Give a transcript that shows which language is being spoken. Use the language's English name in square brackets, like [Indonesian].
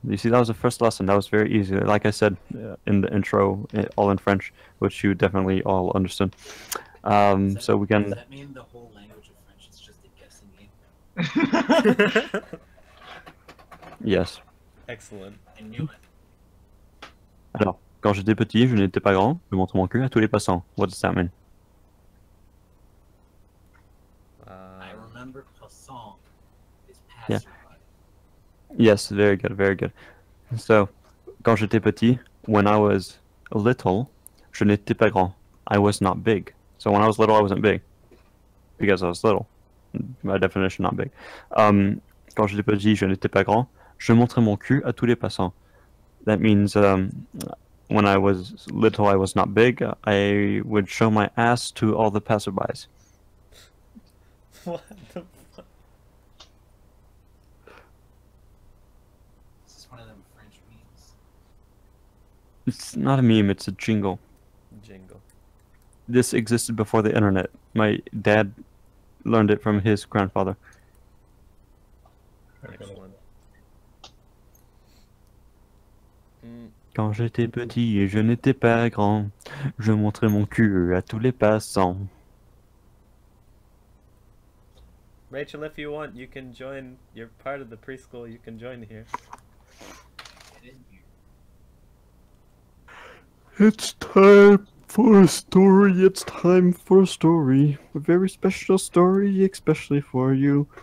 [English] You see, that was the first lesson. That was very easy. Like I said in the intro, all in French, which you definitely all understood. So we can. that mean the whole language of French is just a guessing game? Yes. Excellent. I knew it. [French] Alors, quand j'étais petit, je n'étais pas grand. Je montre mon cul à tous les passants. [English] What does that mean? I remember croissant is Yeah. passerby. Yes, very good, very good. [French] So, quand j'étais petit, [English] when I was little, [French] je n'étais pas grand. [English] I was not big. So when I was little, I wasn't big. Because I was little. By definition, not big. [French] Quand j'étais petit, je n'étais pas grand. Je montrais mon cul à tous les passants. [English] That means when I was little, I was not big. I would show my ass to all the passerbys. What the fuck? This is one of them French memes. It's not a meme, it's a jingle. Jingle. This existed before the internet. My dad learned it from his grandfather. Excellent. [French] Quand j'étais petit et je n'étais pas grand, je montrais mon cul à tous les passants. [English] Rachel, if you want, you can join. You're part of the preschool. You can join here. Get in here. It's time for a story. It's time for a story. A very special story, especially for you.